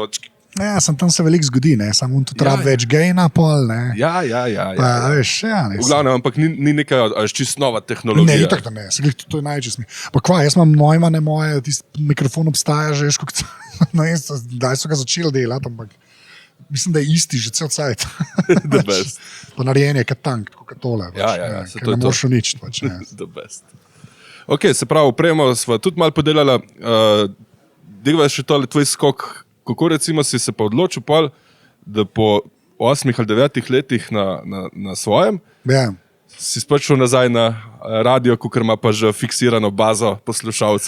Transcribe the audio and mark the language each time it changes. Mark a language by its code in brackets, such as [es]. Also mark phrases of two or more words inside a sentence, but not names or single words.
[sl] Ja, tam se veliko zgodi, ne, samo tu treba več gejna pol, ne. Ja. Pa, veš, v glavnem, ampak ni neka čist nova tehnologija. Ne, itak da ne, to je najčist mi. Pa kva, jaz imam Neumanne moje, tisti mikrofon obstaja že, no, daj so ga začeli delati, ampak mislim, da je isti že cel cajt. [en] The best. [sl] Pa narejen je kot tank, kot tole. Ja, ker ne moreš uničiti. Pač, [en] The best. [sl] Ok, se pravi, opremo sva tudi malo podelala, degva še tole tvoj skok. Kako recimo si se pa odločil, da po 8 ali 9 letih na svojem, si spet šel nazaj na radio, kukor ima pa že fiksirano bazo poslušalcev?